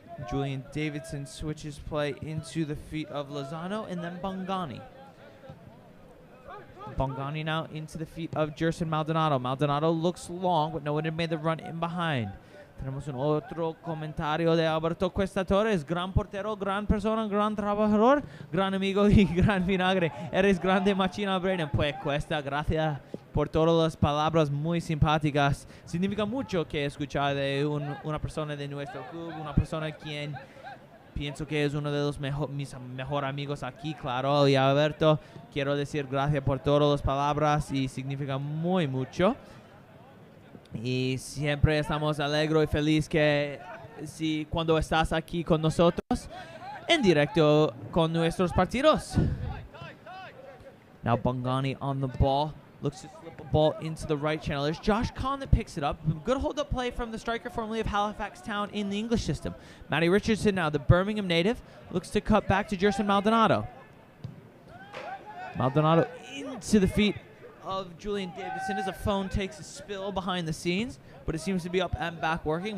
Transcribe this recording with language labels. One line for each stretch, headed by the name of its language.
English: Julian Davidson switches play into the feet of Lozano, and then Bongani. Bongani now into the feet of Gerson Maldonado. Maldonado looks long, but no one had made the run in behind.
Spanish: Tenemos un otro comentario de Alberto Cuesta Torres. Gran portero, gran persona, gran trabajador, gran amigo y gran vinagre. Eres grande, machina, Brennan. Pues Cuesta, gracias por todas las palabras muy simpáticas. Significa mucho que escuchar de una persona de nuestro club, una persona quien pienso que es uno de los mis mejores amigos aquí, claro. Y Alberto, quiero decir gracias por todas las palabras y significa muy mucho. Y siempre estamos alegres y felices que cuando estás aquí con nosotros en directo con nuestros partidos.
English: Now Bongani on the ball. Looks to slip a ball into the right channel. There's Josh Kahn that picks it up. Good hold-up play from the striker formerly of Halifax Town in the English system. Matty Richardson now, the Birmingham native, looks to cut back to Jerson Maldonado. Maldonado into the feet of Julian Davidson as a phone takes a spill behind the scenes, but it seems to be up and back working.